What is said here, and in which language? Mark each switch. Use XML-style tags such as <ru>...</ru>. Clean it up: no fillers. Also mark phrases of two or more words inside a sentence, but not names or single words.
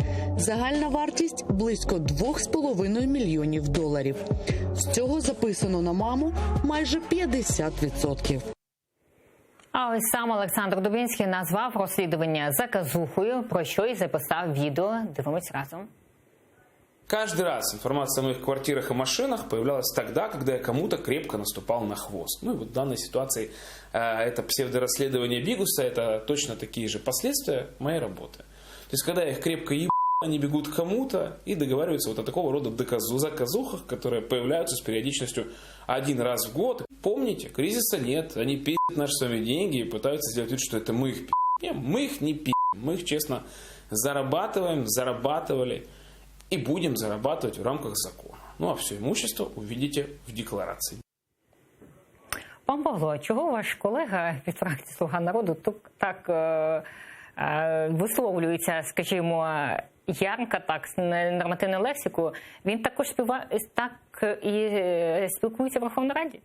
<uk>Загальна вартість – близько 2,5 мільйонів доларів. З цього записано на маму майже 50%. А ось сам Олександр Дубінський назвав розслідування заказухою, про що і записав відео. Дивимось разом.</uk> <ru>Каждый раз информация о моих квартирах и машинах появлялась тогда, когда я кому-то крепко наступал на хвост. Ну и вот в данной ситуации это псевдорасследование Бигуса, это точно такие же последствия моей работы. То есть когда я их крепко ебал, они бегут к кому-то и договариваются вот о такого рода заказухах, которые появляются с периодичностью один раз в год. Помните, кризиса нет, они пи***ят наши с вами деньги и пытаются сделать вид, что это мы их пи***ем. Нет, мы их не пи***ем, мы их честно зарабатывали и будем зарабатывать в рамках закона. Ну а все имущество увидите в декларации.</ru> <uk>Пан Павло, чого ваш колега від фракції «Слуга народу» так висловлюється, скажімо, ярко, так, нормативну лексику? Він також так і спілкується в Верховній Раді?</uk>